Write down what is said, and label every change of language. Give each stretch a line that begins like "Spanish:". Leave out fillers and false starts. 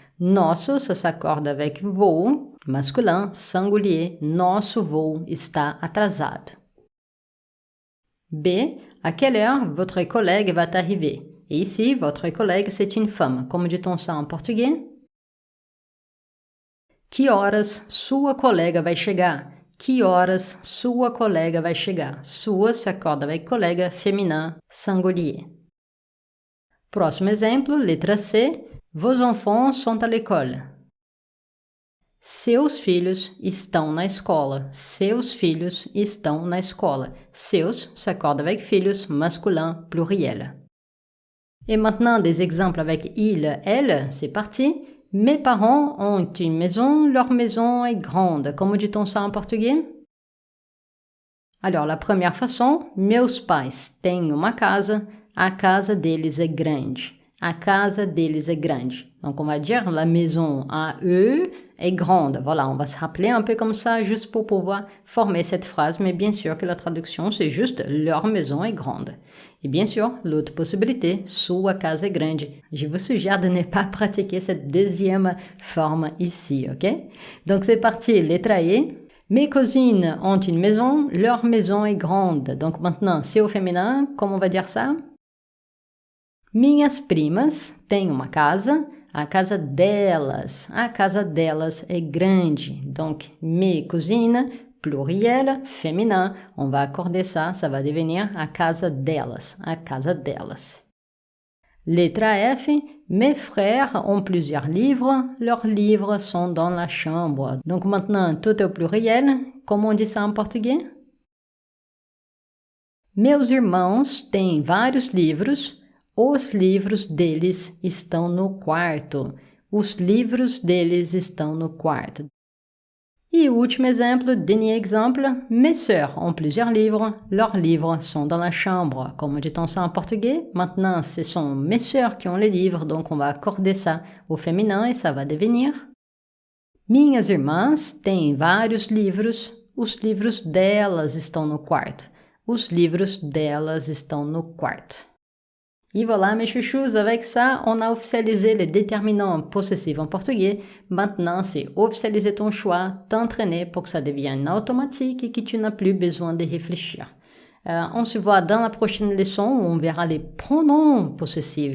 French: Nosso, ça s'accorde avec voo, masculin, singulier.
Portuguese: Nosso voo está atrasado. B.
French: À quelle heure votre collègue va arriver? Et ici, votre collègue, c'est une femme. Como dit-on ça en portugais?
Portuguese: Que horas sua colega vai chegar? Que horas sua colega vai chegar?
French: Sua se accorda avec colega féminin singulier.
Portuguese: Próximo exemplo, letra C.
French: Vos enfants sont à l'école.
Portuguese: Seus filhos estão na escola. Seus filhos estão na escola.
French: Seus s'accorde avec filhos, masculin, pluriel. Et maintenant, des exemples avec il, elle, c'est parti. Mes parents ont une maison, leur maison est grande. Comment dit-on ça en portugais? Alors, la première façon,
Portuguese: meus pais têm uma casa, a casa deles é grande. A casa deles est grande.
French: Donc, on va dire la maison à eux est grande. Voilà, on va se rappeler un peu comme ça, juste pour pouvoir former cette phrase. Mais bien sûr que la traduction, c'est juste leur maison est grande. Et bien sûr, l'autre possibilité,
Portuguese: sua casa é grande.
French: Je vous suggère de ne pas pratiquer cette deuxième forme ici, ok? Donc, c'est parti, letra E. Mes cousines ont une maison, leur maison est grande. Donc, maintenant, c'est au féminin. Comment on va dire ça?
Portuguese: Minhas primas têm uma casa, a casa delas é grande.
French: Donc, mes cousines, pluriel, féminin, on va accorder ça, ça va devenir
Portuguese: a casa delas, a casa delas.
French: Letra F, mes frères ont plusieurs livres, leurs livres sont dans la chambre. Donc maintenant, tout est au pluriel, comment on dit ça en portugais?
Portuguese: Meus irmãos têm vários livros, Os livros deles estão no quarto. Os livros deles estão no quarto.
French: Et último exemple, dernier exemple, mes sœurs ont plusieurs livres, leurs livres sont dans la chambre. Comme dit-on ça en portugais? Maintenant, ce sont mes sœurs qui ont les livres, donc on va accorder ça au féminin et ça va devenir
Portuguese: minhas irmãs têm vários livros, os livros delas estão no quarto. Os livros delas estão no quarto.
French: Et voilà mes chouchous, avec ça, on a officialisé les déterminants possessifs en portugais. Maintenant, c'est officialiser ton choix, t'entraîner pour que ça devienne automatique et que tu n'as plus besoin de réfléchir. On se voit dans la prochaine leçon où on verra les pronoms possessifs.